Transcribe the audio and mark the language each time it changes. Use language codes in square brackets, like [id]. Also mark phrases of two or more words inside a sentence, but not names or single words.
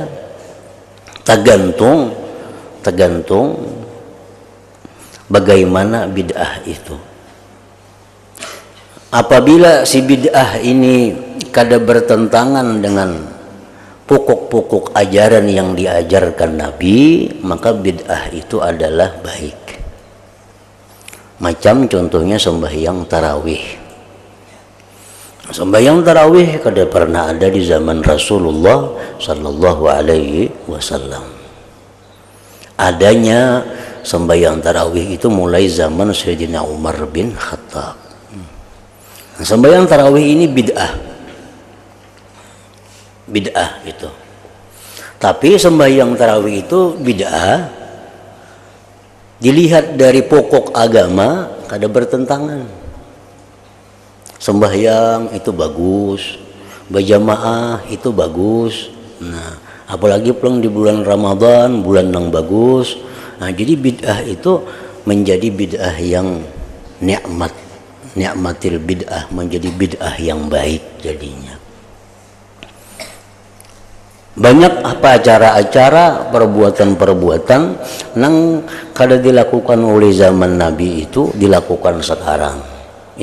[id] Tergantung bagaimana bid'ah itu. Apabila si bid'ah ini kada bertentangan dengan pokok-pokok ajaran yang diajarkan Nabi, maka bid'ah itu adalah baik. Macam contohnya sembahyang tarawih. Sembahyang tarawih kada pernah ada di zaman Rasulullah [ar] صلى الله عليه وسلم. [id] Adanya sembahyang tarawih itu mulai zaman Sayyidina Umar bin Khattab. Nah, sembahyang tarawih ini bid'ah itu. Tapi sembahyang tarawih itu bid'ah dilihat dari pokok agama kada bertentangan. Sembahyang itu bagus, berjamaah itu bagus. Nah, apalagi pulang di bulan Ramadan, bulan yang bagus. Nah, jadi bid'ah itu menjadi bid'ah yang [ar] نعمة البدعة, [id] menjadi bid'ah yang baik jadinya. Banyak apa acara-acara, perbuatan-perbuatan yang kada dilakukan oleh zaman Nabi itu dilakukan sekarang.